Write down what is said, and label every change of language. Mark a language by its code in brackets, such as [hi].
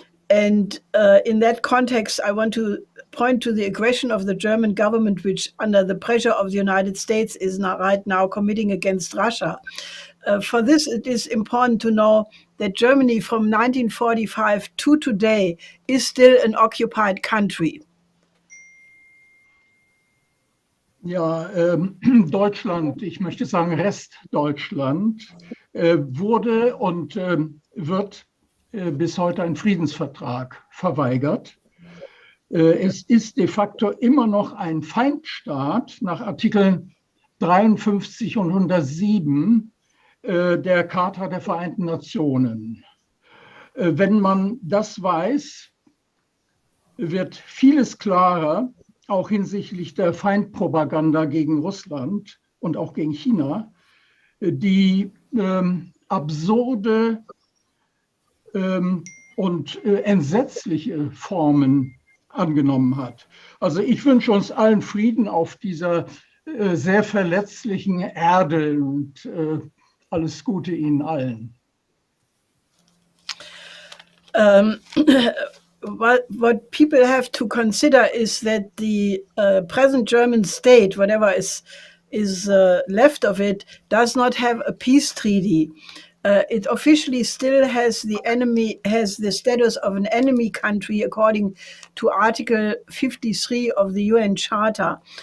[en] And in that context, I want to point to the aggression of the German government, which under the pressure of the United States is right now committing against Russia. For this, it is important to know that Germany from 1945 to today is still an occupied country. [de] Ja, Deutschland, ich möchte sagen Restdeutschland, wurde und wird bis heute ein Friedensvertrag verweigert. Es ist de facto immer noch ein Feindstaat nach Artikeln 53 und 107 der Charta der Vereinten Nationen. Wenn man das weiß, wird vieles klarer, auch hinsichtlich der Feindpropaganda gegen Russland und auch gegen China, die absurde und entsetzliche Formen angenommen hat. Also ich wünsche uns allen Frieden auf dieser sehr verletzlichen Erde und alles Gute Ihnen allen. [en] What people have to consider is that the present German state, whatever is left of it, does not have a peace treaty. it officially still has the status of an enemy country according to Article 53 of the UN Charter.